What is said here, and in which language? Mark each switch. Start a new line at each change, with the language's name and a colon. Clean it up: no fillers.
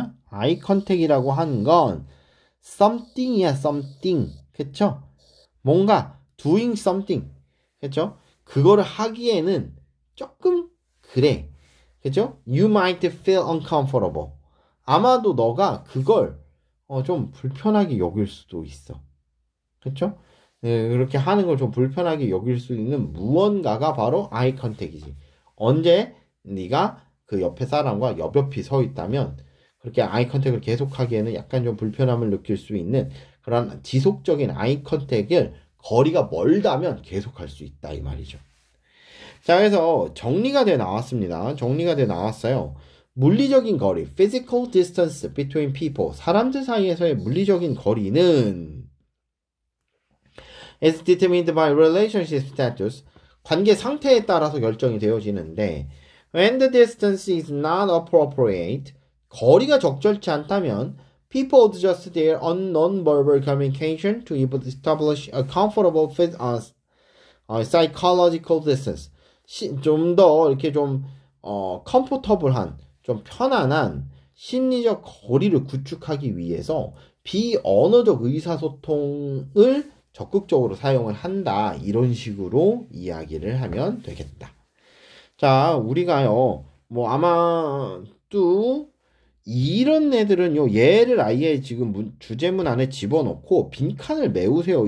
Korean: 아이 컨택이라고 하는 건 something이야, something. 그쵸? 뭔가 doing something. 그쵸? 그거를 하기에는 조금 그래. 그죠?
English: You might feel uncomfortable.
Korean: 아마도 너가 그걸 좀 불편하게 여길 수도 있어. 그쵸? 네, 그렇게 하는 걸 좀 불편하게 여길 수 있는 무언가가 바로 아이 컨택이지. 언제 네가 그 옆에 사람과 옆옆이 서 있다면 그렇게 아이 컨택을 계속하기에는 약간 좀 불편함을 느낄 수 있는 그런 지속적인 아이 컨택을 거리가 멀다면 계속할 수 있다 이 말이죠. 자, 그래서 정리가 돼 나왔어요. 물리적인 거리,
English: physical distance between people,
Korean: 사람들 사이에서의 물리적인 거리는
English: is determined by relationship status,
Korean: 관계 상태에 따라서 결정이 되어지는데
English: when the distance is not appropriate,
Korean: 거리가 적절치 않다면
English: people adjust their non-verbal communication to establish a comfortable psychological distance.
Korean: 좀 더 이렇게 좀 comfortable한, 좀 편안한 심리적 거리를 구축하기 위해서 비언어적 의사소통을 적극적으로 사용을 한다. 이런 식으로 이야기를 하면 되겠다. 자, 우리가요, 뭐 아마 또 이런 애들은요, 얘를 아예 지금 주제문 안에 집어넣고 빈칸을 메우세요.